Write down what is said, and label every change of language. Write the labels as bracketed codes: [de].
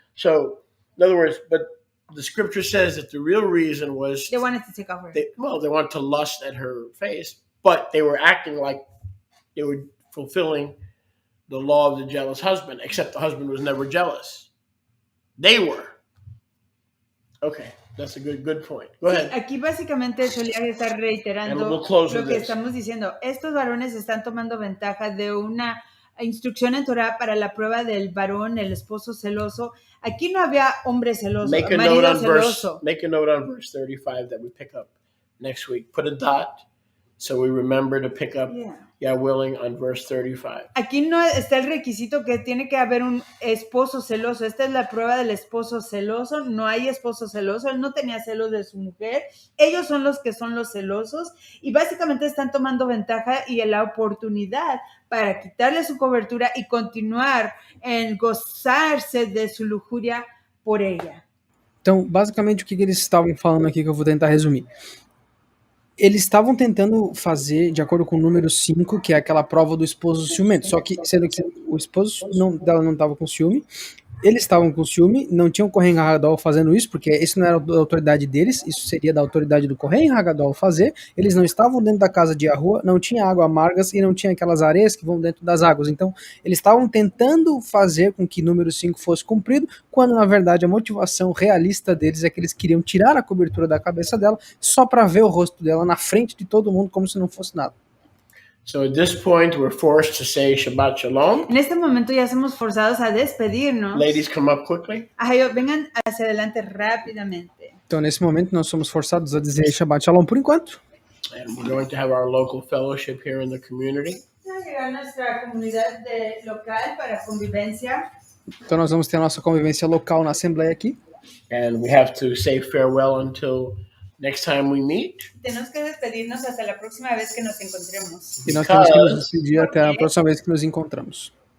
[en] So, in other words, but the scripture says that the real reason was... They wanted to take off her. They wanted to lust at her face, but they were acting like they were fulfilling the law of the jealous husband, except the husband was never jealous. They were. Okay, that's a good point. Go ahead. [es] Sí, aquí básicamente Sholiach está reiterando lo que estamos diciendo. Estos varones están tomando ventaja de una instrucción en Torah para la prueba del varón, el esposo celoso. Aquí no había hombre celoso, marido celoso. [en] Make a note on verse 35 that we pick up next week. Put a dot so we remember to pick up, yeah, willing, on verse 35. [es] Aquí no está el requisito que tiene que haber un esposo celoso. Esta es la prueba del esposo celoso. No hay esposo celoso. Él no tenía celos de su mujer. Ellos son los que son los celosos. Y básicamente están tomando ventaja y la oportunidad para quitarle su cobertura y continuar en gozarse de su lujuria por ella. [pt] Então, basicamente, o que eles estavam falando aqui, que eu vou tentar resumir. Eles estavam tentando fazer, de acordo com o número 5, que é aquela prova do esposo ciumento, só que, sendo que o esposo dela não estava com ciúme, eles estavam com ciúme, não tinham o Kohen Hagadol fazendo isso, porque isso não era da autoridade deles, isso seria da autoridade do Kohen Hagadol fazer. Eles não estavam dentro da casa de Yahuwah, não tinha água amargas e não tinha aquelas areias que vão dentro das águas. Então, eles estavam tentando fazer com que número 5 fosse cumprido, quando na verdade a motivação realista deles é que eles queriam tirar a cobertura da cabeça dela só para ver o rosto dela na frente de todo mundo como se não fosse nada. [en] So at this point, we're forced to say Shabbat Shalom. [es] En este momento ya somos forzados a despedirnos. [en] Ladies, come up quickly. [es] Vengan hacia adelante rápidamente. [pt] Então, nesse momento, nós somos forçados a dizer Shabbat Shalom por enquanto. [en] And we're going to have our local fellowship here in the community. [es] Vamos a llegar a nuestra comunidad local para convivencia. [pt] Então, nós vamos ter a nossa convivência local na Assembleia aqui. [en] And we have to say farewell until next time we meet. [es] Tenemos que despedirnos hasta la próxima vez que nos encontremos. [pt] E nós temos que nos despedir até a próxima vez que nos encontramos.